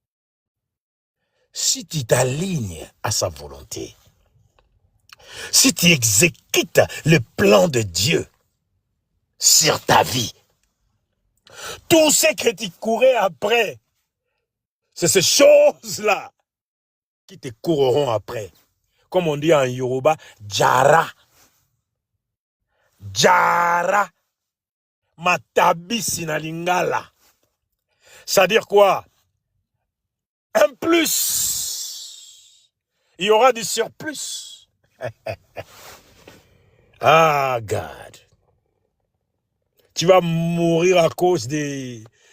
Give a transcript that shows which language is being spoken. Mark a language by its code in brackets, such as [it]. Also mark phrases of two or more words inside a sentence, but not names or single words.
[fr] Si tu t'alignes à sa volonté, si tu exécutes le plan de Dieu sur ta vie, tout ce que tu courais après, c'est ces choses-là qui te courront après. Comme on dit en Yoruba, Jara. Jara. [ln] Matabi sinalingala. [fr] C'est-à-dire quoi? Un plus. Il y aura du surplus. Ah, God. Tu vas mourir à cause des...